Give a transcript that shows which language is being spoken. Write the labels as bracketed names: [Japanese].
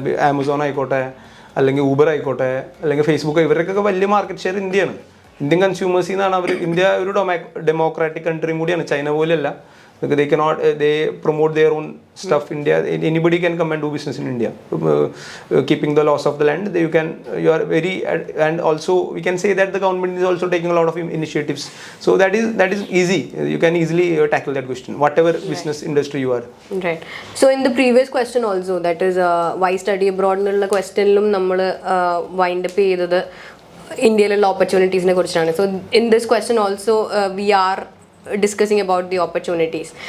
[Malayalam] Amazon ആയിക്കോട്ടെ, അല്ലെങ്കിൽ Uber ആയിക്കോട്ടെ, അല്ലെങ്കിൽ ഫേസ്ബുക്ക്, ഇവരുടെയൊക്കെ വലിയ മാർക്കറ്റ് ഷെയർ ഇന്ത്യയാണ്. ഇന്ത്യൻ കൺസ്യൂമേഴ്സിൽ നിന്നാണ് അവർ. ഇന്ത്യ ഒരു ഡെമോക്രാറ്റിക് കൺട്രിയും കൂടിയാണ്, ചൈന പോലെയല്ല. [English] They promote their own stuff. India, anybody can come and do business in India, keeping the laws of the land. You are very, and also we can say that the government is also taking a lot of initiatives. So that is easy. You can easily tackle that question, whatever business industry you are. Right. So in the previous question also, that is why study abroad [Malayalam] എന്നുള്ള ക്വസ്റ്റ്യനിലും നമ്മൾ wind up ചെയ്തത് ഇന്ത്യയിലുള്ള ഓപ്പർച്യൂണിറ്റീസിനെ കുറിച്ചാണ്. [English] So in this question also we are discussing about the opportunities.